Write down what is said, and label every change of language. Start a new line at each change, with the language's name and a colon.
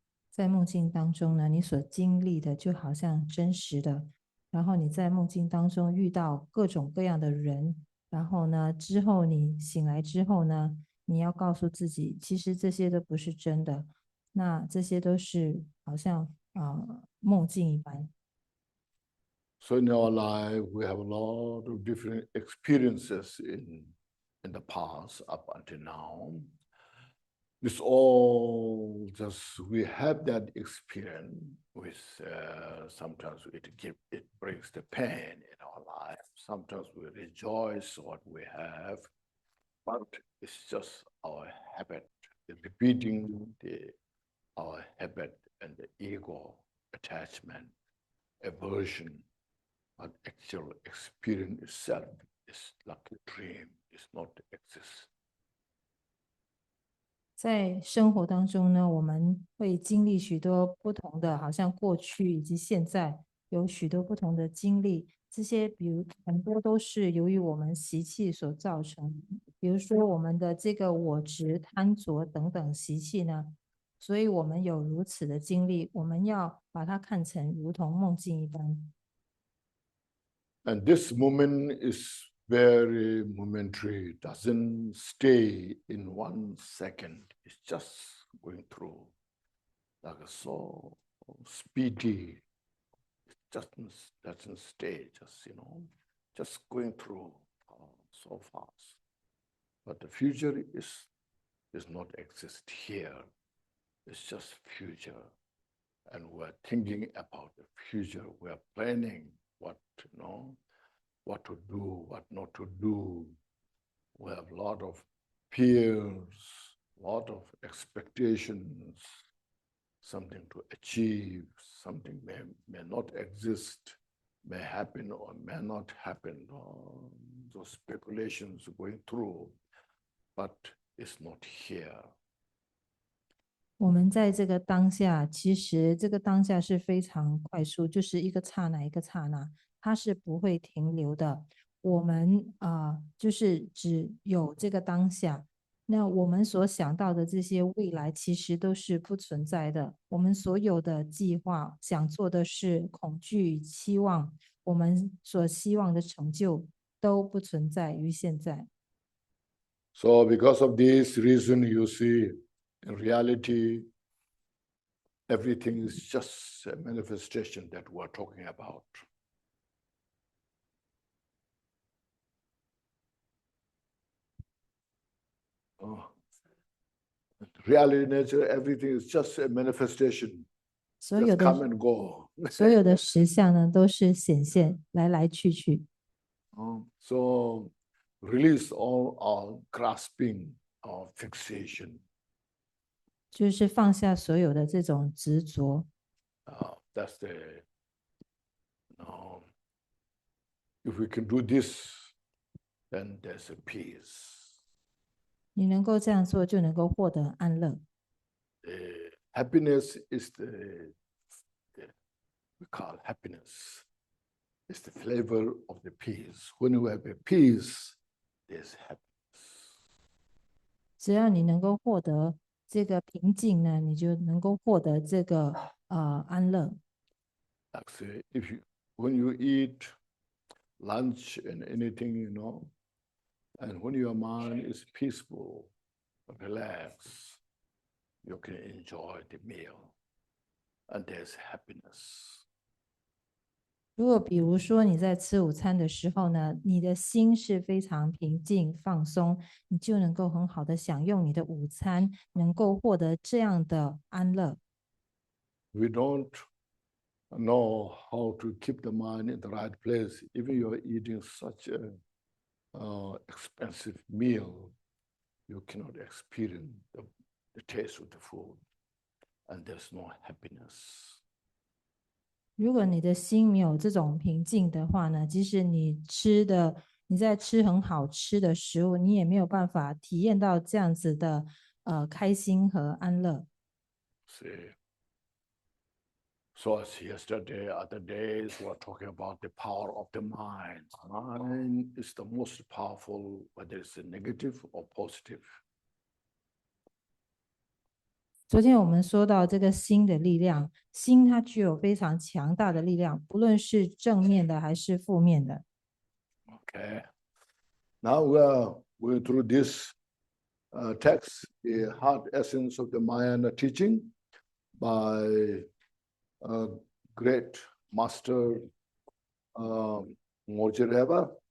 Chinese: 在梦境当中呢，你所经历的就好像真实的，然后你在梦境当中遇到各种各样的人，然后呢，之后你醒来之后呢，你要告诉自己，其实这些都不是真的，那这些都是好像梦境一般。
English: So in our life, we have a lot of different experiences in the past up until now. It's all just, we have that experience with, sometimes it brings the pain in our lives. sometimes we rejoice what we have, but it's just our habit, repeating our habit and the ego attachment, aversion, but actual experience itself is like a dream, it's not exist.
Chinese: 在生活当中呢，我们会经历许多不同的，好像过去以及现在有许多不同的经历。这些比如很多都是由于我们习气所造成，比如说我们的这个我执、贪着等等习气呢，所以我们有如此的经历，我们要把它看成如同梦境一般。
English: And this moment is very momentary, doesn't stay in 1 second. It's just going through, like so speedy. It doesn't stay, just just going through so fast. But the future is not exist here. It's just future, and we're thinking about the future. We're planning what what to do, what not to do. We have a lot of fears, a lot of expectations, something to achieve, something may not exist, may happen or may not happen. Those speculations going through, but it's not here.
Chinese: 我们在这个当下，其实这个当下是非常快速，就是一个刹那一个刹那，它是不会停留的。我们就是只有这个当下，那我们所想到的这些未来，其实都是不存在的。我们所有的计划、想做的事、恐惧、期望，我们所希望的成就，都不存在于现在。
English: So because of this reason, you see, in reality, everything is just a manifestation that we're talking about. Reality, nature, everything is just a manifestation.
Chinese: 所有
English: Just come
Chinese: 的
English: and go.
Chinese: 所有的实相呢，都是显现，来来去去。
English: So release all our grasping, our fixation.
Chinese: 就是放下所有的这种执着。
English: That's the. If we can do this, then there's a peace.
Chinese: 你能够这样做，就能够获得安乐。
English: Happiness is we call happiness. It's the flavor of the peace. When you have a peace, there's happiness.
Chinese: 只要你能够获得这个平静呢，你就能够获得这个安乐。
English: Like say, when you eat lunch and anything, and when your mind is peaceful, relaxed, you can enjoy the meal, and there's happiness.
Chinese: 如果比如说你在吃午餐的时候呢，你的心是非常平静放松，你就能够很好的享用你的午餐，能够获得这样的安乐。
English: We don't know how to keep the mind in the right place. Even you're eating such a expensive meal, you cannot experience the taste of the food, and there's no happiness.
Chinese: 如果你的心没有这种平静的话呢，即使你在吃很好吃的食物，你也没有办法体验到这样子的开心和安乐。
English: See, so as yesterday, other days, we're talking about the power of the mind. Mind is the most powerful, whether it's negative or positive.
Chinese: 昨天我们说到这个心的力量，心它具有非常强大的力量，不论是正面的还是负面的。
English: Okay. Now we're going through this text, the heart essence of the Mahayana teaching by great master Mojireva.